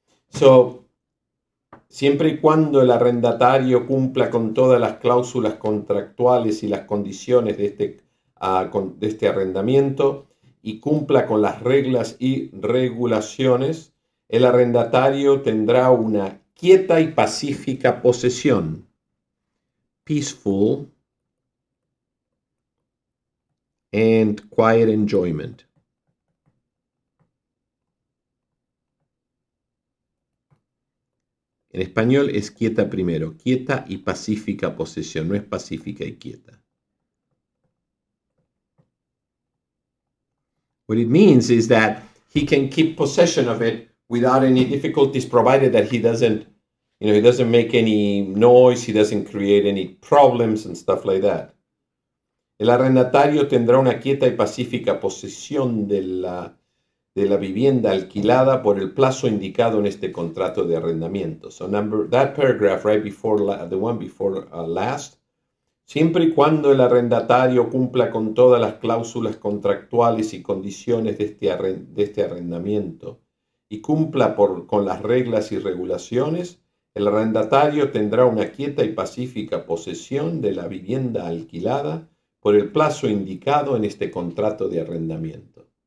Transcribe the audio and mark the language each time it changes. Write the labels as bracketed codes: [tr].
[es] So, siempre y cuando el arrendatario cumpla con todas las cláusulas contractuales y las condiciones de este arrendamiento y cumpla con las reglas y regulaciones, el arrendatario tendrá una quieta y pacífica posesión. [en] Peaceful and quiet enjoyment. [es] En español es quieta primero, quieta y pacífica posesión, no es pacífica y quieta. [en] What it means is that he can keep possession of it without any difficulties, provided that he doesn't make any noise, he doesn't create any problems and stuff like that. [es] El arrendatario tendrá una quieta y pacífica posesión de la vivienda alquilada por el plazo indicado en este contrato de arrendamiento. [en] So that paragraph right before the one before last, [es] siempre y cuando el arrendatario cumpla con todas las cláusulas contractuales y condiciones de este arrendamiento y cumpla con las reglas y regulaciones, el arrendatario tendrá una quieta y pacífica posesión de la vivienda alquilada por el plazo indicado en este contrato de arrendamiento.